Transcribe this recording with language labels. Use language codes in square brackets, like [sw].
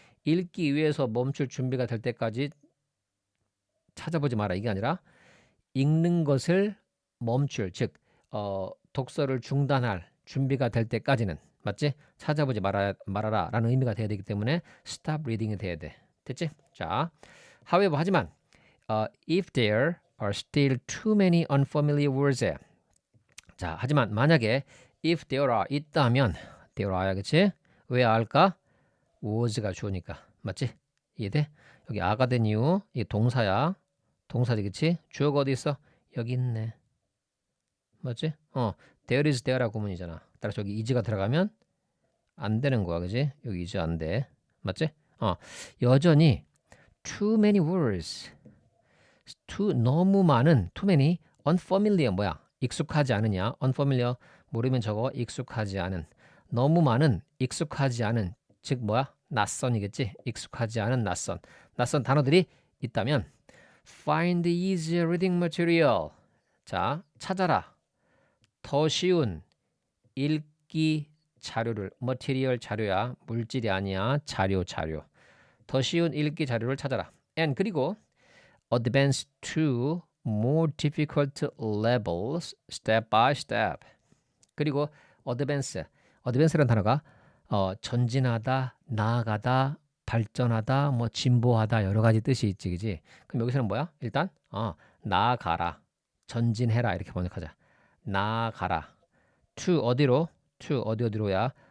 [ko] 읽기 위해서 멈출 준비가 될 때까지 찾아보지 마라. 이게 아니라 읽는 것을 멈출, 즉 독서를 중단할 준비가 될 때까지는 맞지? 찾아보지 말아라 라는 의미가 돼야 되기 때문에 stop reading이 돼야 돼. 됐지? [en] 자, however [ko] 하지만 [en] if there are still too many unfamiliar words. [ko] 자, 하지만 만약에 if there are 있다면 there are야, 그치? 왜 are일까? was가 주어니까 맞지? 이해돼? 여기 a가 된 이유 이 동사야. 동사지, 그치? 주어가 어디 있어? 여기 있네. 맞지? there is there라고 구문이잖아. 따라서 여기 is가 들어가면 안 되는 거야, 그지? 여기 is 안 돼. 맞지? [en] 여전히 too many words. [ko] 너무 많은 too many unfamiliar 뭐야? 익숙하지 않으냐? unfamiliar 모르면 저거 익숙하지 않은. 너무 많은 익숙하지 않은 즉 뭐야? 낯선이겠지? 익숙하지 않은 낯선 단어들이 있다면 [en] find easier reading material. [ko] 자, 찾아라. 더 쉬운 읽기 자료를 material 자료야. 물질이 아니야. 자료. 더 쉬운 읽기 자료를 찾아라. [en] and [ko] 그리고 [en] advance to more difficult levels step by step. [ko] 그리고 advance라는 단어가 전진하다, 나아가다, 발전하다, 뭐 진보하다 여러 가지 뜻이 있지, 그지? 그럼 여기서는 뭐야? 일단 나아가라, 전진해라 이렇게 번역하자. 나아가라. to 어디로야?